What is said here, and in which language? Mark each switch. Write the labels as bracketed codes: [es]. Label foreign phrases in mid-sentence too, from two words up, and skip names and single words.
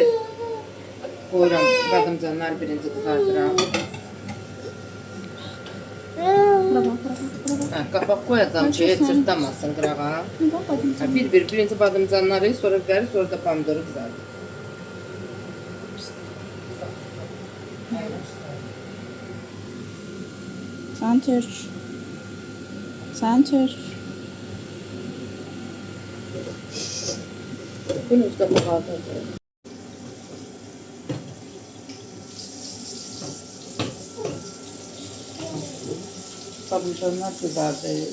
[az] Qoyuram badımcanlar birinci qızardıram. Hə, qapaq qoyacağım ki, çırtlamasın qırağa. Hə, birinci badımcanları, sonra biberi, sonra da pomidoru qızardır. [tr] Sen Türk. Sen Türk. [az] Bunu üst qapağı aldım. Badımcanlar qızardır.